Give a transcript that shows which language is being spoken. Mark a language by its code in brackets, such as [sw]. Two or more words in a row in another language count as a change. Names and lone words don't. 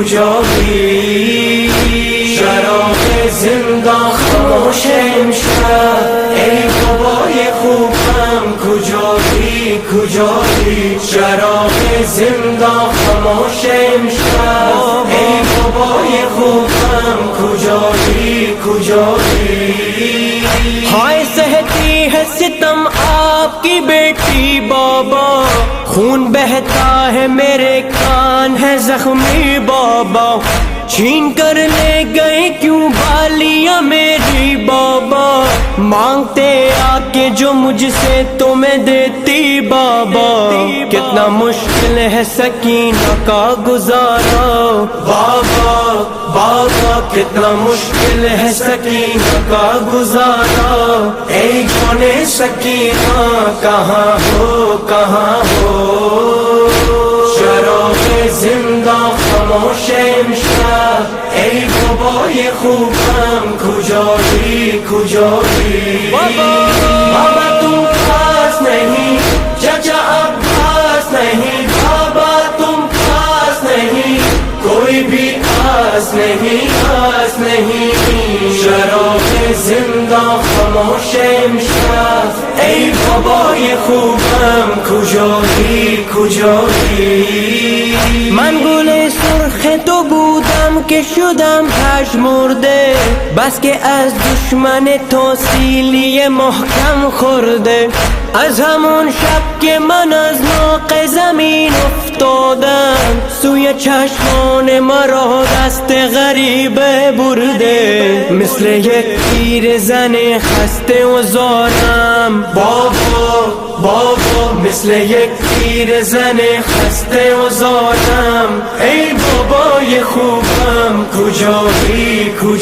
[fa] کجایی چراغ زندہ خاموش امشب ای بابای خوبم کجایی کجایی چراغ زندہ خاموش امشب ای بابای خوبم کجایی کجایی [ur] ہائے سہتی ہے ستم آپ کی بیٹی بابا خون بہتا ہے میرے کان ہے زخمی بابا چھین کر لے گئے کیوں بالیاں میری بابا مانگتے آکے جو مجھ سے تمہیں دیتی بابا، کتنا مشکل ہے سکینہ کا گزارا بابا، بابا کتنا مشکل ہے سکینہ کا گزارا، اے جان سکینہ کہاں ہو کہاں ہو، [fa] چراغ زندہ خاموش امشب، ای بابا یہ خوب ہم کجایی کجایی، [ur] بابا تم پاس نہیں، چچا عباس نہیں، بابا تم پاس نہیں، کوئی بھی آس نہیں آس نہیں، [fa] چراغ زندہ خاموش امشب، ای بابا یہ خوب ہم کجایی کجایی. من گل سرخ تو بودم که شدم پژمرده، بس که از دشمن تو سیلی محکم خورده، از همون شب که من از ناق زمین افتادم، سوی چشمان مرا دست غریبه برده، مثل یک تیر زن خسته و زارم بابا، بابا مثل یک تیر زن خسته و زارم، ای بابا یہ خوبم کجایی